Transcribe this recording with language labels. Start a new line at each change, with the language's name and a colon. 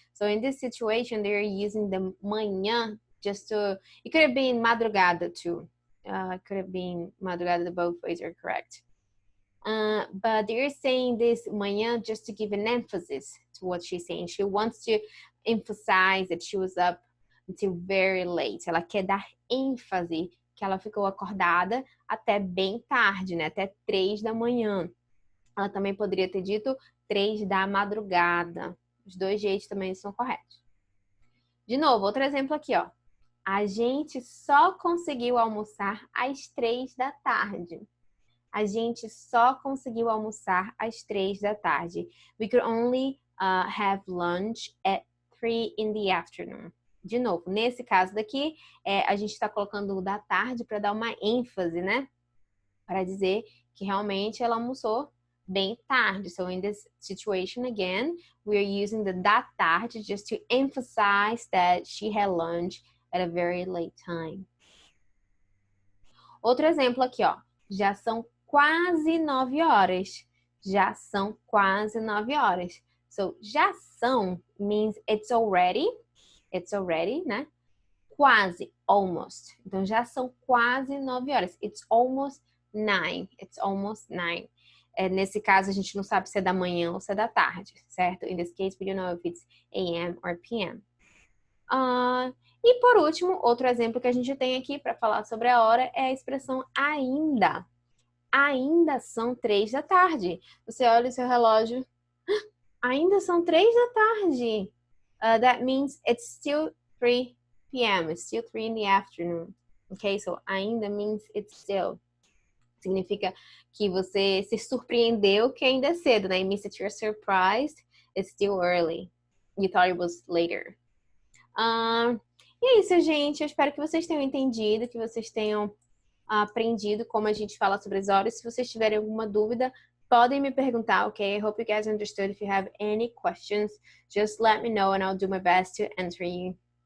English: So in this situation, they're using the manhã just to, it could have been madrugada too. It could have been madrugada, both ways are correct. But they're saying this manhã just to give an emphasis to what she's saying. She wants to emphasize that she was up until very late.
Portuguese: Ela quer dar ênfase que ela ficou acordada até bem tarde, né? Até 3 da manhã. Ela também poderia ter dito 3 da madrugada. Os dois jeitos também são corretos. De novo, outro exemplo aqui, ó. A gente só conseguiu almoçar às 3 da tarde. A gente só conseguiu almoçar às 3 da tarde.
English: We could only have lunch at 3 in the afternoon.
Portuguese: De novo, nesse caso daqui, a gente está colocando o da tarde para dar uma ênfase, né? Para dizer que realmente ela almoçou bem tarde.
English: So in this situation again, we are using the da tarde just to emphasize that she had lunch at a very late time.
Portuguese: Outro exemplo aqui, ó. Já são quase 9 horas. Já são quase 9 horas.
English: So, já são means it's already. It's already, né? Quase, almost.
Portuguese: Então, já são quase 9 horas.
English: It's almost 9. It's almost 9.
Portuguese: Nesse caso, a gente não sabe se é da manhã ou se é da tarde, certo?
English: In this case, we don't know if it's AM or PM.
Portuguese: E por último, outro exemplo que a gente tem aqui para falar sobre a hora é a expressão ainda. Ainda são 3 da tarde. Você olha o seu relógio. Ainda são 3 da tarde.
English: That means it's still 3 p.m. It's still 3 in the afternoon. Okay, so ainda means it's still.
Portuguese: Significa que você se surpreendeu que ainda é cedo, né?
English: It means that you're surprised. It's still early. You thought it was later.
Portuguese: E é isso, gente. Eu espero que vocês tenham entendido, que vocês tenham aprendido como a gente fala sobre as horas. Se vocês tiverem alguma dúvida, podem me perguntar, ok?
English: I hope you guys understood. If you have any questions, just let me know and I'll do my best to answer you.